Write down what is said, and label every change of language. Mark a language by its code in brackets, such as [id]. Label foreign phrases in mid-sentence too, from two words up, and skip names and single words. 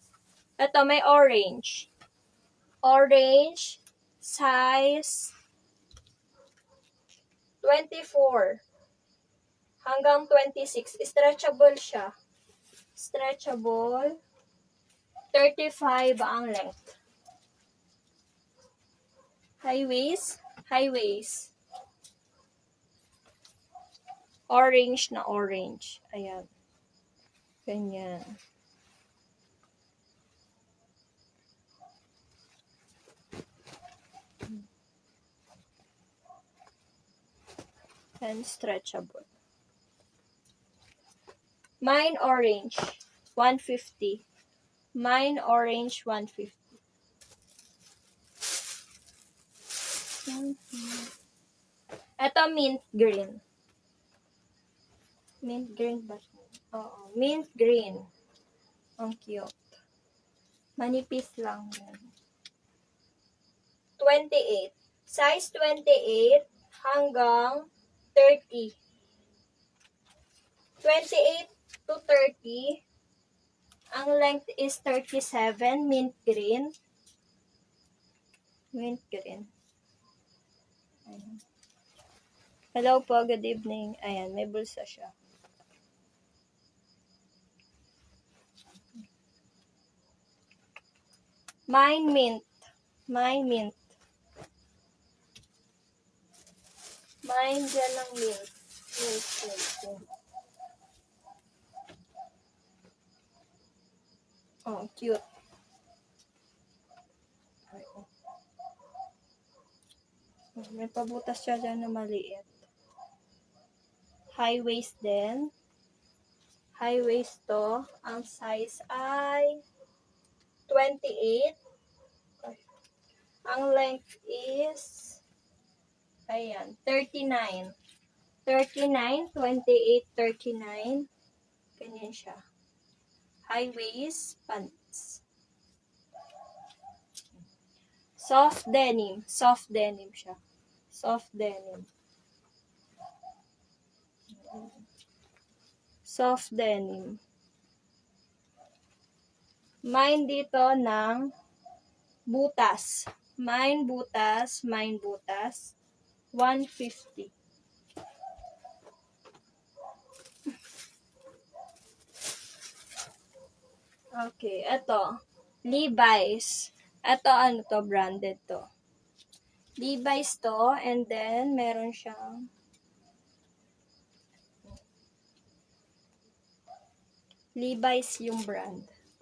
[tl] Ito, may orange. Orange, size 24 hanggang 26. Stretchable siya. Stretchable. 35 ang length. [en] High waist. High waist. [tl] Orange na orange. Ayan. Ganyan. And stretchable. [en] Mine orange, 150. Mine orange, 150. [tl] Ito [en] mint green. Mint green [tl] ba? Oo, [en] mint green. [tl] Ang cute. Manipis lang yan. 28. Size 28 hanggang 30. [en] 28 to 30. [tl] Ang [en] length is [tl] 37. [en] Mint green. Mint green. [tl] Ayan. Hello po, [en] good evening. [tl] Ayan, may bulsa siya. [en] Mine mint. Mine mint. [tl] Mine dyan ng mint. [en] Mint, mint, mint. Oh, cute. [tl] May pabutas siya dyan na maliit. [en] High waist [tl] din. [en] High waist [tl] to. Ang size ay 28. Ang [en] length is [tl] ayan, 39. 39, 28, 39. Ganyan siya. [en] High waist pants. Soft denim. Soft denim [tl] siya. [en] Soft denim. Soft denim. [tl] Mine dito ng butas. Mine butas. 150. Okay, ito. Levi's. Ito, ano to, branded to. Levi's to, and then, meron siyang Levi's yung brand.